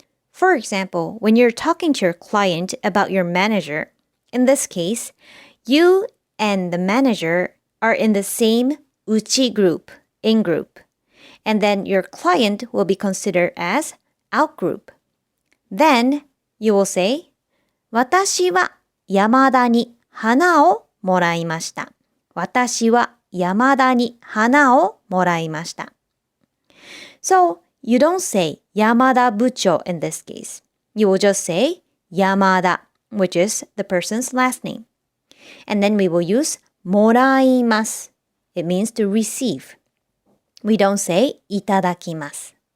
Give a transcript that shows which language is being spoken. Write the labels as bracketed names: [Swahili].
[English] For example, when you're talking to your client about your manager, in this case, you and the manager are in the same Uchi group, in-group, and then your client will be considered as out-group. Then you will say, [Japanese] 私は山田に花をもらいました。私は山田に花をもらいました。 [English] So, you don't say Yamada Bucho in this case. You will just say Yamada, which is the person's last name. And then we will use moraimasu. It means to receive. We don't say itadakimasu.